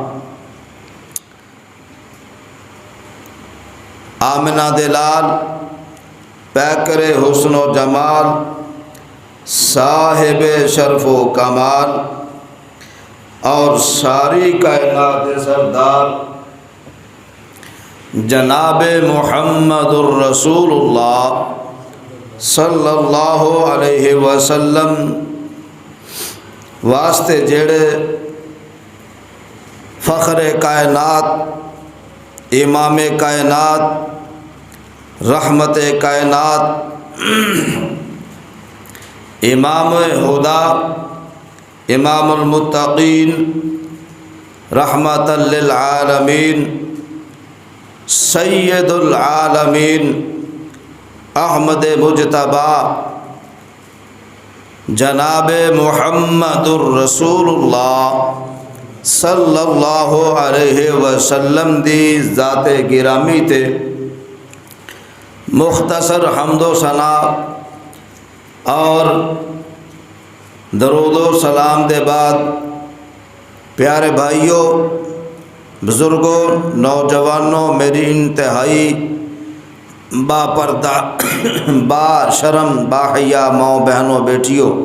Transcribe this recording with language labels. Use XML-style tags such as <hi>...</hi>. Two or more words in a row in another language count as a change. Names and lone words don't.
<pa>آمنہ دے لال پیکرِ حسن و جمال صاحب شرف و کمال اور ساری کائنات سردار جناب</pa> <ar>محمد رسول الله صلى الله عليه وسلم</ar> <pa>واسطے جیہڑے فخر کائنات، امام کائنات، رحمت کائنات,</pa> <ar>إمام الهدى، إمام المتقين، رحمة للعالمين، سيد العالمين,</ar> <pa>احمد مجتبیٰ جناب</pa> <ar>محمد رسول الله صلى الله عليه وسلم</ar> <pa>دی ذاتِ گرامی تے مختصر حمد و ثنا اور درود و سلام دے بعد پیارے بھائیو، بزرگو، نوجوانو، میری انتہائی باپردہ باشرم باحیا ماؤ بہنو بیٹیو,</pa>